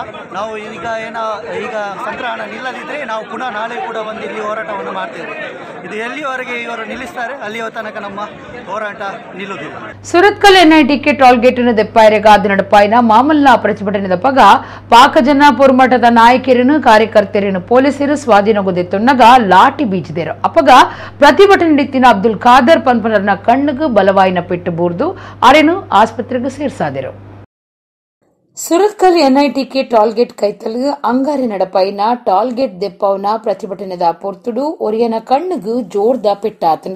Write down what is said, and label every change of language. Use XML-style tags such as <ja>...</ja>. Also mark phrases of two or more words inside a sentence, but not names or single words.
<kn>ನಾವು ಈಗ ಸಂಗ್ರಹಣ ನಿಲ್ಲದಿದ್ದರೆ ನಾವು ಪುನಃ ನಾಳೆ ಕೂಡ ಬಂದು ಇಲ್ಲಿ ಹೋರಾಟವನ್ನು ಮಾಡ್ತೇವೆ. ಇದು ಎಲ್ಲಿವರೆಗೆ ಇವರು ನಿಲ್ಲಿಸ್ತಾರೆ ಅಲ್ಲಿಯ ತನಕ ನಮ್ಮ ಹೋರಾಟ ನಿಲ್ಲುವುದಿಲ್ಲ.</kn> <tcy>ಸುರತ್ಕಲ್ ಎನ್ಐಟಿಕೆ</tcy> <en>toll gate</en> <tcy>ದೆಪ್ಪಾಯರೆಗಾದ ನಡಪಾಯಿನ ಮಾಮೂಲಿನ ಪ್ರತಿಭಟನೆ ಪಗ ಪಾಕಜನ ಪೊರ್ಮಠದ ನಾಯಕರನ್ನು ಕಾರ್ಯಕರ್ತರನ್ನು ಪೊಲೀಸರು ಸ್ವಾಧೀನಗೊದೆತ್ತೊನ್ನಗ ಲಾಠಿ ಬೀಜಿದರು. ಅಪಗ ಪ್ರತಿಭಟನೆ ನಡೆತ್ತಿನ ಅಬ್ದುಲ್ ಖಾದರ್ ಪನ್ಪನರ್ನ ಕಣ್ಣಿಗೆ ಬಲವಾಯಿನ ಪೆಟ್ಟು ಬೂರ್ದು ಅರೆನು ಆಸ್ಪತ್ರೆಗೆ ಸೇರ್ಸಾದರು. ಸುರತ್ಕಲ್ ಎನ್ಐಟಿಕೆ ಟಾಲ್ಗೇಟ್ ಕೈತಲ್ ಅಂಗಾರೆ ನಡಪಾಯಿನ ಟಾಲ್ಗೇಟ್ ದೆಪ್ಪವನ ಪ್ರತಿಭಟನೆದ ಪೊರ್ತುಡು ಒರಿಯನ ಕಣ್ಣಿಗೆ ಜೋರ್ದ ಪೆಟ್ಟಾತಂಡು.</tcy>